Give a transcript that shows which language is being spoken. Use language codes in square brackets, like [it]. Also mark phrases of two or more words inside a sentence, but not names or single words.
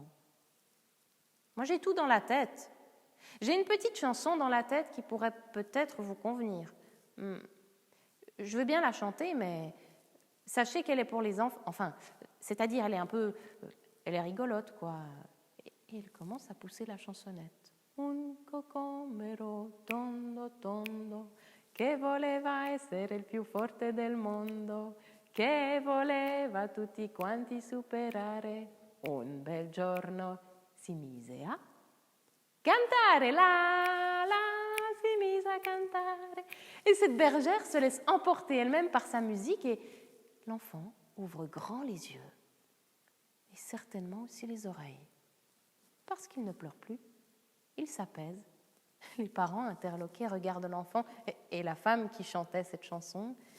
[fr] Moi, j'ai tout dans la tête. J'ai une petite chanson dans la tête qui pourrait peut-être vous convenir. Je veux bien la chanter, mais sachez qu'elle est pour les enfants. Enfin, c'est-à-dire, elle est rigolote, quoi. » Et elle commence à pousser la chansonnette. [it] Un cocomero tondo tondo che voleva essere il più forte del mondo, che voleva tutti quanti superare. Un bel giorno si mise a cantare, si mise à cantare. [fr] Et cette bergère se laisse emporter elle-même par sa musique et l'enfant ouvre grand les yeux et certainement aussi les oreilles. Parce qu'il ne pleure plus, il s'apaise. Les parents interloqués regardent l'enfant et la femme qui chantait cette chanson.